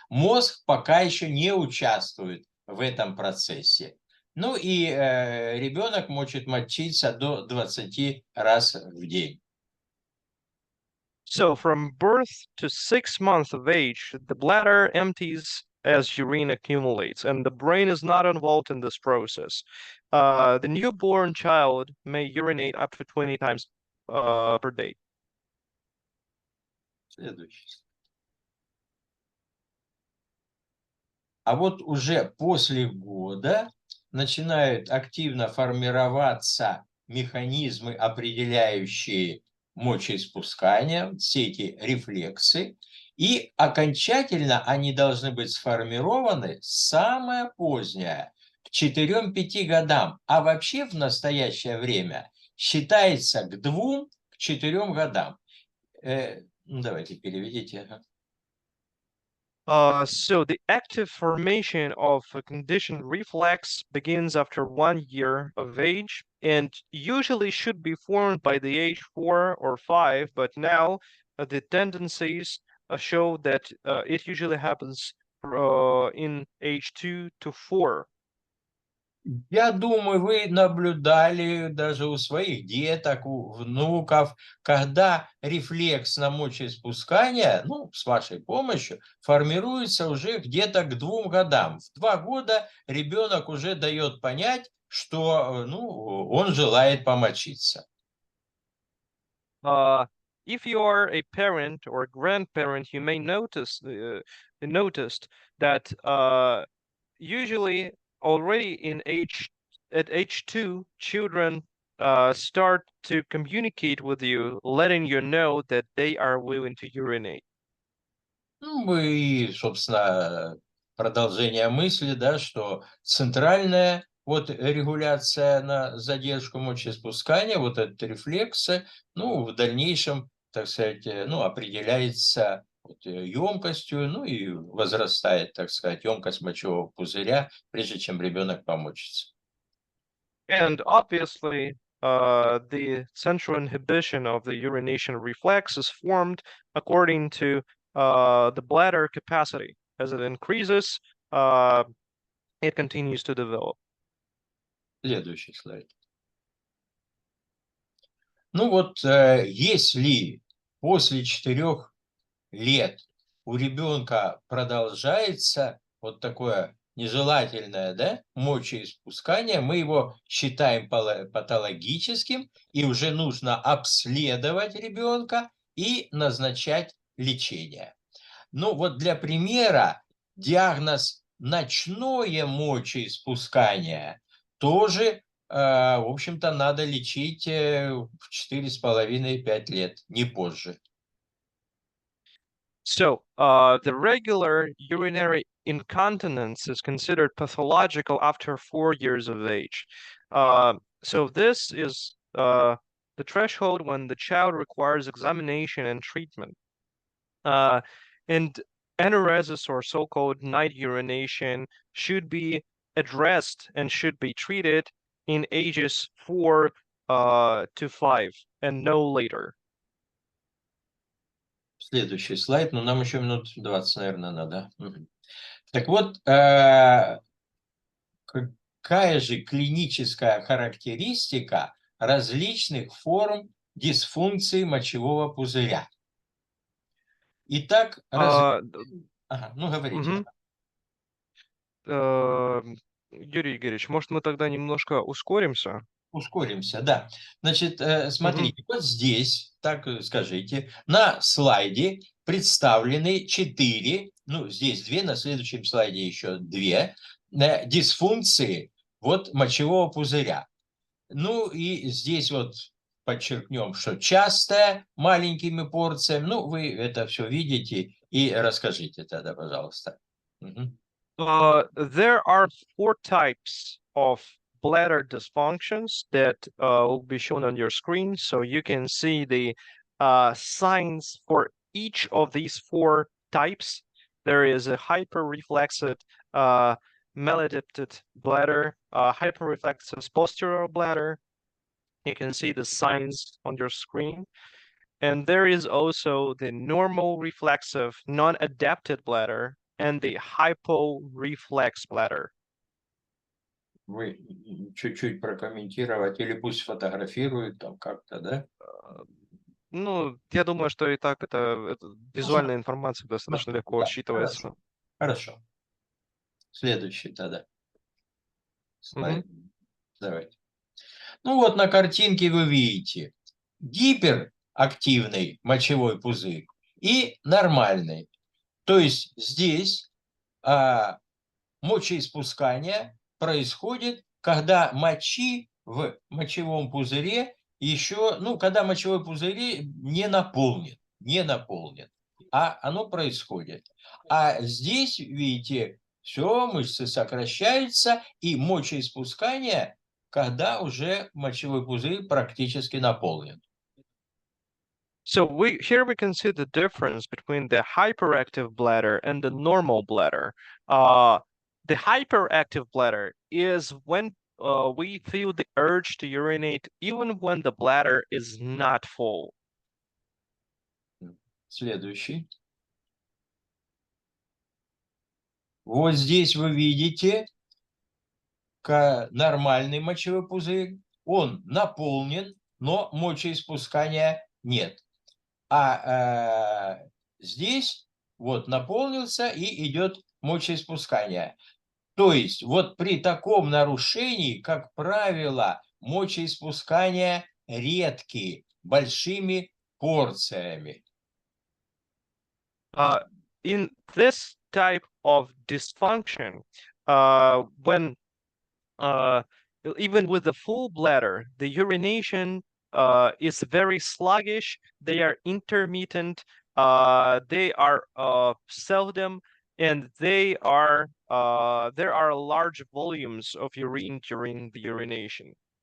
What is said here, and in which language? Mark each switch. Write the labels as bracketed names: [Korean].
[Russian] Мозг пока еще не участвует в этом процессе. Ну и ребенок может мочиться до 20 раз в день. [English] So from birth to 6 months of age, the bladder empties as urine accumulates, and the brain is not involved in this process. The newborn child may urinate up to 20 times per day. [Russian] Следующий. А вот уже после года начинают активно формироваться механизмы, определяющие мочеиспускание, все эти рефлексы, и окончательно они должны быть сформированы самое позднее, к 4-5 годам, а вообще в настоящее время считается к 2-4 годам. Давайте переведите. [English] So the active formation of a conditioned reflex begins after 1 year of age and usually should be formed by the age 4 or 5, but now the tendencies show that it usually happens in age 2 to 4. [Russian] Я думаю, вы наблюдали даже у своих деток, у внуков, когда рефлекс на мочеиспускание, ну, с вашей помощью, формируется уже где-то к 2 годам. В 2 года ребенок уже дает понять, что, ну, он желает помочиться. [English] If you are a parent or a grandparent, you may noticed that usually already at age 2, children start to communicate with you, letting you know that they are willing to urinate. [Russian] Ну, и, собственно, продолжение мысли, да, что центральная вот регуляция на задержку мочеиспускания, вот этот рефлекс, ну, в дальнейшем, так сказать, ну, определяется емкостью, ну, и возрастает, так сказать, емкость мочевого пузыря, прежде чем ребенок помочится. [English] And obviously, the central inhibition of the urination reflex is formed according to the bladder capacity. As it increases, it continues to develop. [Russian] Следующий слайд. Ну вот, если после 4 лет у ребенка продолжается вот такое нежелательное, да, мочеиспускание, мы его считаем патологическим, и уже нужно обследовать ребенка и назначать лечение. Ну вот для примера диагноз ночное мочеиспускание тоже, в общем-то, надо лечить в 4,5-5 лет, не позже. [English] So, the regular urinary incontinence is considered pathological after 4 years of age. So this is the threshold when the child requires examination and treatment. And enuresis, or so-called night urination, should be addressed and should be treated in ages 4 to 5 and no later. [Russian] Следующий слайд, но нам еще минут 20, наверное, надо. Так вот, какая же клиническая характеристика различных форм дисфункции мочевого пузыря? Итак, Ага, ну говорите. Юрий Игоревич, может, мы тогда немножко ускоримся? Ускоримся, да. Значит, смотрите, вот здесь, так скажите, на слайде представлены 4, ну, здесь 2, на следующем слайде еще 2 дисфункции вот мочевого пузыря. Ну, и здесь вот подчеркнем, что частая, маленькими порциями. Ну, вы это все видите и расскажите тогда, пожалуйста. [English] There are 4 types of bladder dysfunctions that will be shown on your screen. So you can see the signs for each of these 4 types. There is a hyperreflexed maladapted bladder, hyperreflexed posterior bladder. You can see the signs on your screen. And there is also the normal reflexive non-adapted bladder and the hyporeflex bladder. [Russian] Вы чуть-чуть прокомментировать или пусть сфотографируют там как-то, да? Ну, я думаю, что и так это визуальная информация достаточно легко Да, считывается. Хорошо. Следующий тогда. Слайд. Давайте. Ну вот на картинке вы видите гиперактивный мочевой пузырь и нормальный. То есть здесь мочеиспускание происходит, когда мочи в мочевом пузыре еще, ну, когда мочевой пузырь не наполнен, а оно происходит. А здесь, видите, все, мышцы сокращаются, и мочеиспускание, когда уже мочевой пузырь практически наполнен. [English] So here we can see the difference between the hyperactive bladder and the normal bladder. The hyperactive bladder is when we feel the urge to urinate even when the bladder is not full. [Russian] Следующий. Вот здесь вы видите нормальный мочевой пузырь. Он наполнен, но мочеиспускания нет. А здесь вот наполнился и идет мочеиспускание. То есть вот при таком нарушении, как правило, мочеиспускания редкие, большими порциями. [English] In this type of dysfunction, when even with the full bladder, the urination is very sluggish, they are intermittent, they are seldom, and there are large volumes of urine during the urination.